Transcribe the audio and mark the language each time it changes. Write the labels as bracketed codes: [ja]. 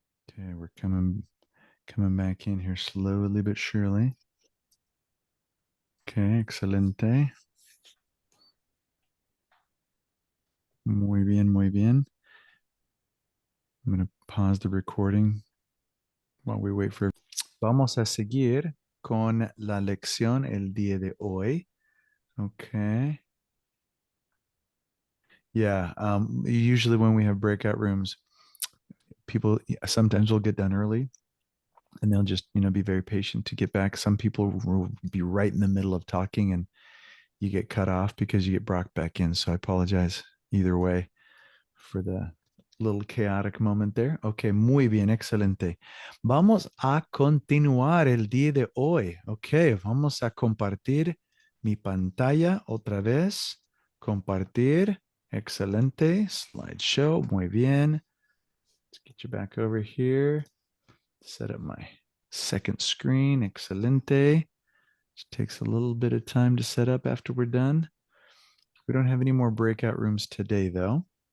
[en] Okay, we're coming back in here slowly but surely. [es] Okay, excelente. Muy bien, muy bien. [en] I'm going to pause the recording while we wait for. [es] Vamos a seguir con la lección el día de hoy. [en] Okay. Yeah. Usually when we have breakout rooms, people sometimes will get done early and they'll just, be very patient to get back. Some people will be right in the middle of talking and you get cut off because you get brought back in. So I apologize either way for the little chaotic moment there. [es] Ok, muy bien, excelente. Vamos a continuar el día de hoy. Ok, vamos a compartir mi pantalla otra vez. Compartir. Excelente. Slideshow. Muy bien. [en] Let's get you back over here. Set up my second screen. Excelente. Just takes a little bit of time to set up after we're done. We don't have any more breakout rooms today, though.